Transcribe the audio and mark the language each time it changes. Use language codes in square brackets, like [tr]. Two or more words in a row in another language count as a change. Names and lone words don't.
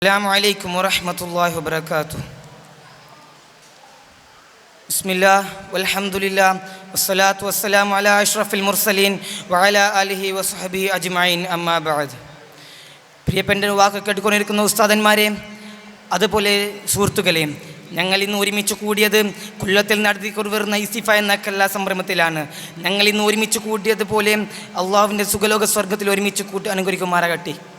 [ar] السلام عليكم ورحمة الله وبركاته. بسم الله والحمد لله والصلاة والسلام على أشرف المرسلين وعلى آله وصحبه أجمعين أما بعد. [ml] പ്രിയപ്പെട്ട വാക്ക് കേട്ടുകൊണ്ടിരിക്കുന്ന ഉസ്താദന്മാരെ, അതുപോലെ സുഹൃത്തുക്കളെ, ഞങ്ങൾ ഇന്ന് ഒരുമിച്ച് കൂടിയത് കൊല്ലത്തിൽ നടത്തിക്കൊണ്ടുവരുന്ന ഇസ്തിഫ എന്ന കല്ലാ സംരംഭത്തിലാണ്. ഞങ്ങൾ ഇന്ന് ഒരുമിച്ച് കൂടിയതുപോലെ അള്ളാഹുവിൻ്റെ സുഖലോക സ്വർഗത്തിൽ ഒരുമിച്ച് കൂട്ടി അനുഗ്രഹിക്കുമാറാകട്ടെ.